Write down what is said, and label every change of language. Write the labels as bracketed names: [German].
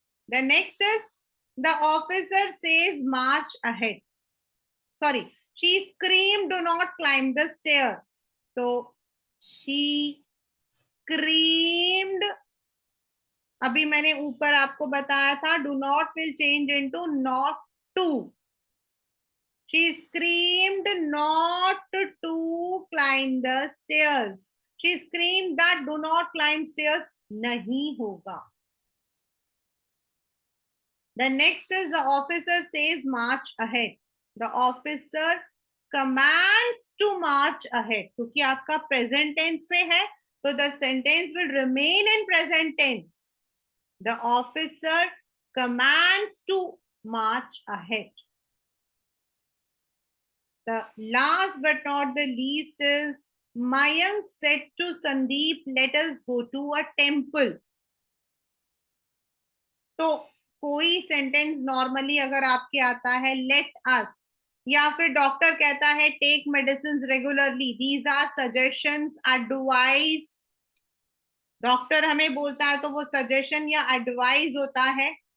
[English] the next is the officer says march ahead, sorry she scream do not climb the stairs, [Hindi] तो [English] she screamed [Hindi] अभी मैंने ऊपर आपको बताया था, [English] Do not will change into not to. She screamed not to climb the stairs. She screamed that do not climb stairs. [Hindi] नहीं होगा. [English] The next is the officer says march ahead. The officer commands to march ahead. [Hindi] क्योंकि आपका [English] present tense [Hindi] में है, तो [English] the sentence will remain in present tense. The officer commands to march ahead. The last but not the least is Mayank said to Sandeep, let us go to a temple. [Hindi] तो कोई [English] sentence normally [Hindi] अगर आपके आता है [English] let us, [Hindi] या फिर [English] doctor [Hindi] कहता है [English] Take medicine regularly, these are suggestions, advice. [Hindi] Doctor हमें बोलता है तो वो सजेशन या एडवाइस होता है.